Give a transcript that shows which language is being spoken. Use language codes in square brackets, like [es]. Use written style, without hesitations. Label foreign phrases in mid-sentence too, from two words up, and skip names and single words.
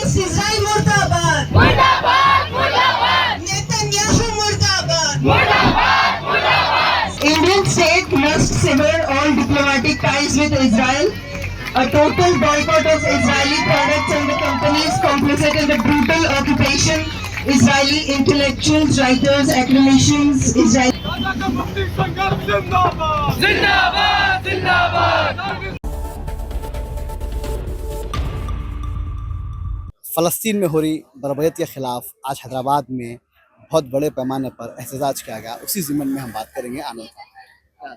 [ur] زایونسٹ اسرائیل مردہ باد! مردہ باد! مردہ باد! نیتن یاہو مردہ باد! مردہ باد! مردہ باد! [en] Indian state must sever all diplomatic ties with Israel. A total boycott of Israeli products and the companies complicit in the brutal occupation. Israeli intellectuals, writers, academicians, Israeli [ur] زندہ باد زندہ باد فلسطین میں ہو رہی بربریت کے خلاف آج حیدرآباد میں بہت بڑے پیمانے پر احتجاج کیا گیا. اسی ضمن میں ہم بات کریں گے آنند.